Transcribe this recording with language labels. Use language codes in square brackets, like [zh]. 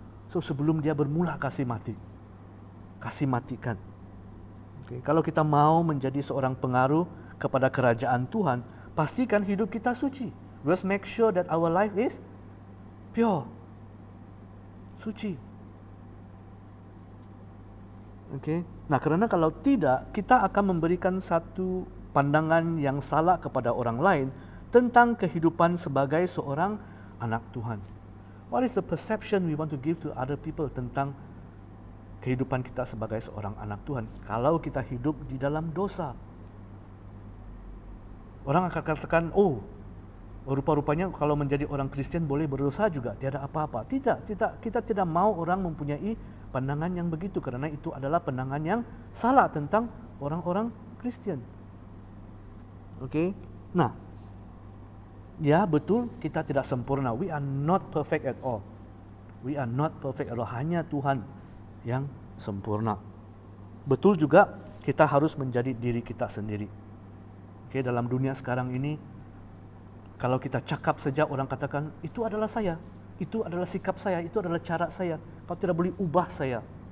[ms] So sebelum dia bermula kasih matikan. Okay. Kalau kita mau menjadi seorang pengaruh kepada kerajaan Tuhan, pastikan hidup kita suci. [en] Let's make sure that our life is pure, suci. Okay. [ms] Nah, karena kalau tidak, kita akan memberikan satu pandangan yang salah kepada orang lain tentang kehidupan sebagai seorang anak Tuhan. [en] What is the perception we want to give to other people [ms] tentang kehidupan kita sebagai seorang anak Tuhan kalau kita hidup di dalam dosa? Orang akan katakan, oh, rupa-rupanya kalau menjadi orang Kristen boleh berdosa juga, tiada apa-apa. Tidak, kita tidak mau orang mempunyai pandangan yang begitu, karena itu adalah pandangan yang salah tentang orang-orang Kristen. Oke, nah, ya betul kita tidak sempurna. [en] We are not perfect at all. We are not perfect at all. [ms] Hanya Tuhan yang sempurna. Betul juga kita harus menjadi diri kita sendiri. Oke, dalam dunia sekarang ini, kalau kita cakap saja orang katakan itu adalah saya, itu adalah sikap saya, itu adalah cara saya. Kau tidak boleh ubah saya.